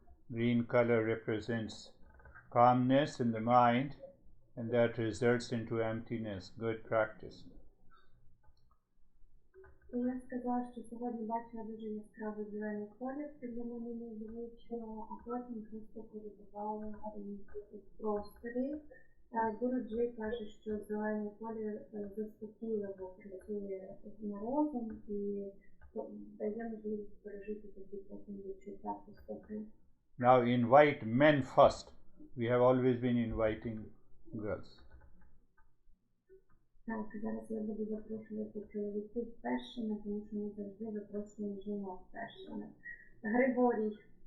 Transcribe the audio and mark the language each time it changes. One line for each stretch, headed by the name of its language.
English: Green color represents calmness in the mind, and that results into emptiness. Good practice.
Ukrainian: І я сказала, що сьогодні бачила дуже яскравий зелений колір, це для мене незвично, а потім просто перебувала в просторі. Гуруджі каже, що зелений колір заспокійливо працює на розум і дає можливість пережити такі потім відчуття пустоти.
English: Now invite men first. We have always been inviting girls.
Ukrainian: Так, зараз я буду запрошувати чоловіків першими, тому що ми завжди запрошуємо жінок першими. Григорій.